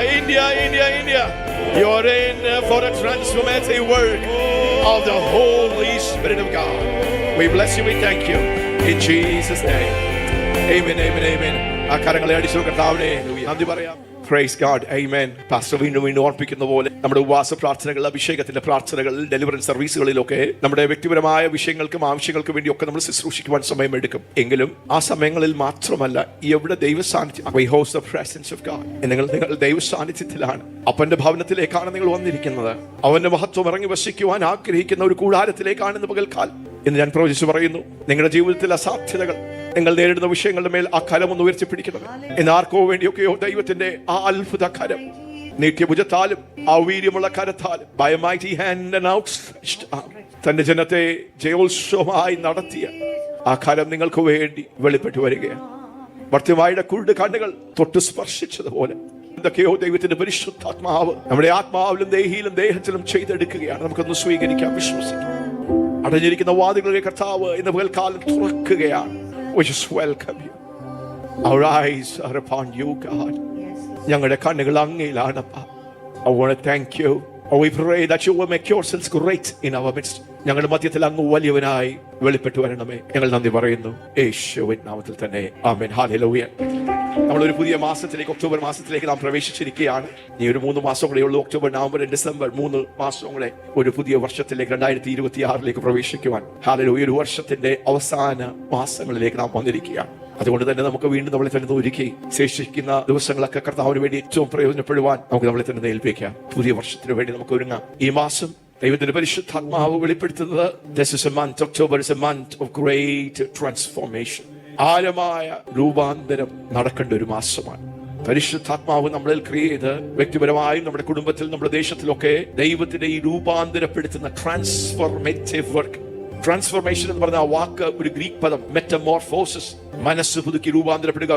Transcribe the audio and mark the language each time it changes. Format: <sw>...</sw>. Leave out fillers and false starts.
<en>You are in for a transformative work of the Holy Spirit of God. We bless you, we thank you in Jesus' name. Amen.</en> <ml>ആ കരങ്ങളെ അടിച്ചു കർത്താവിനെ നന്ദി പറയാം.</ml> <en>Praise God. Amen.</en> <ml>Pastor വീണ്ടും ഓർപ്പിക്കുന്ന പോലെ നമ്മുടെ ഉപവാസ പ്രാർത്ഥനകൾ, അഭിഷേകത്തിന്റെ പ്രാർത്ഥനകൾ, ഡെലിവറൻസ് സർവീസുകളിലൊക്കെ നമ്മുടെ വ്യക്തിപരമായ വിഷയങ്ങൾക്കും ആവശ്യങ്ങൾക്കും വേണ്ടി ഒക്കെ നമ്മൾ ശുശ്രൂഷിക്കുവാൻ സമയമെടുക്കും. എങ്കിലും ആ സമയങ്ങളിൽ മാത്രമല്ല, എവിടെ ദൈവ സാന്നിധ്യം,</ml> <en>we host the presence of God.</en> <ml>നിങ്ങൾ ദൈവ സാന്നിധ്യത്തിലാണ്. അപ്പന്റെ ഭവനത്തിലേക്കാണ് നിങ്ങൾ വന്നിരിക്കുന്നത്. അവന്റെ മഹത്വം ഇറങ്ങി വസിക്കുവാൻ ആഗ്രഹിക്കുന്ന ഒരു കൂടാരത്തിലേക്കാണ് ഇന്ന് പകൽക്കാലം. എന്ന് ഞാൻ പ്രവചിച്ചു പറയുന്നു. നിങ്ങളുടെ ജീവിതത്തിൽ അസാധ്യതകൾ നിങ്ങൾ നേരിടുന്ന വിഷയങ്ങളുടെ മേൽ ആ കരം ഒന്ന് ഉയർത്തിപ്പിടിക്കണം. എന്നാർക്കോ വേണ്ടിയൊക്കെയോ ദൈവത്തിന്റെ ആ അത്ഭുത കരം നീട്ടിയഭുജത്താലും ആ വീര്യമുള്ള കരത്താലും</ml> <en>by a mighty hand and outstretched arm</en> <ml>തന്റെ ജനത്തെ ജയോത്സവമായി നടത്തിയ ആ കരം നിങ്ങൾക്ക് വേണ്ടി വെളിപ്പെട്ടു വരികയാണ്. ഭർത്തിമായുടെ കുരുട് കണ്ണുകൾ തൊട്ട് സ്പർശിച്ചതുപോലെ എന്തൊക്കെയോ ദൈവത്തിന്റെ പരിശുദ്ധാത്മാവ് നമ്മുടെ ആത്മാവിലും ദേഹിയിലും ദേഹത്തിലും ചെയ്തെടുക്കുകയാണ്. നമുക്കൊന്ന് സ്വീകരിക്കാം, വിശ്വസിക്കാം. അടഞ്ഞിരിക്കുന്ന വാതിലുകളെ കർത്താവ് ഇന്ന് പകൽക്കാലം തുറക്കുകയാണ്.</ml> <en>We just welcome you. Our eyes are upon you, God.</en> <ml>ഞങ്ങളുടെ കണ്ണുകൾ അങ്ങയിലാണപ്പാ.</ml> <en>I want to thank you. We pray that you will make yourselves great in our midst.</en> <ml>ഞങ്ങളുടെ മധ്യത്തിൽ അങ്ങ് വലിയവനായി വെളിപ്പെട്ടു വരണമേ. ഞങ്ങൾ നന്ദി പറയുന്നു യേശുവിൻ നാമത്തിൽ തന്നെ. ആമേൻ. ഹല്ലേലൂയ. നമ്മളൊരു പുതിയ മാസത്തിലേക്ക്, ഒക്ടോബർ മാസത്തിലേക്ക് നാം പ്രവേശിച്ചിരിക്കുകയാണ്. ഇനി ഒരു 3 മാസം കൂടെ ഉള്ളൂ. ഒക്ടോബർ, നവംബർ, ഡിസംബർ 3 മാസം കൂടെ ഒരു പുതിയ വർഷത്തിലേക്ക് 2026 പ്രവേശിക്കുവാൻ. ഹല്ലേലൂയ. ഒരു വർഷത്തിന്റെ അവസാന മാസങ്ങളിലേക്ക് നാം വന്നിരിക്കുകയാണ്. അതുകൊണ്ട് തന്നെ നമുക്ക് വീണ്ടും നമ്മളെ തന്നെ ഒരുക്കി ശേഷിക്കുന്ന ദിവസങ്ങളൊക്കെ കർത്താവിന് വേണ്ടി ഏറ്റവും പ്രയോജനപ്പെടുവാൻ നമുക്ക് നമ്മളെ തന്നെ ഏൽപ്പിക്കാം. പുതിയ വർഷത്തിന് വേണ്ടി നമുക്ക് ഒരുങ്ങാം. ഈ മാസം ദൈവത്തിന്റെ പരിശുദ്ധാത്മാവ് വെളിപ്പെടുത്തുന്നത്</ml> <en>this is a month, October is a month of great transformation.</en> <ml>ആഴമായ രൂപാന്തരം നടക്കേണ്ട ഒരു മാസമാണ്. പരിശുദ്ധാത്മാവ് നമ്മളിൽ ക്രിയേറ്റ് ചെയ്ത് വ്യക്തിപരമായും നമ്മുടെ കുടുംബത്തിൽ, നമ്മുടെ ദേശത്തിലൊക്കെ ദൈവത്തിന്റെ ഈ രൂപാന്തരപ്പെടുത്തുന്ന ട്രാൻസ്ഫോർമേറ്റീവ് വർക്ക്. ട്രാൻസ്ഫോർമേഷൻ എന്ന് പറഞ്ഞ ആ വാക്ക് ഒരു ഗ്രീക്ക് പദം മെറ്റമോർഫോസിസ്, മനസ്സ് പുതുക്കി രൂപാന്തരപ്പെടുക.</ml>